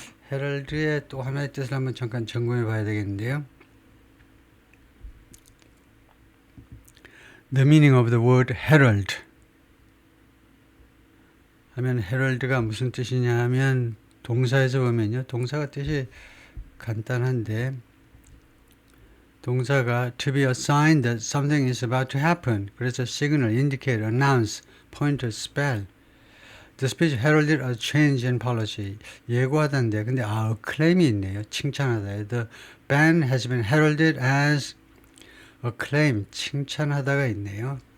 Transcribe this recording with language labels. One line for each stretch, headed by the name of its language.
Korean: 헤럴드의 또 하나의 뜻을 한번 잠깐 점검해 봐야 되겠는데요.
English: The meaning of the word herald
Korean: 하면 herald가 무슨 뜻이냐 하면 동사에서 보면요. 동사가 뜻이 간단한데 동사가
English: to be a sign that something is about to happen. 그래서 signal, indicate, announce, point, spell. The speech heralded a change in policy.
Korean: 예고하다인데 근데 acclaim이 있네요. 칭찬하다.
English: The ban has been heralded as acclaim,
Korean: 칭찬하다가 있네요.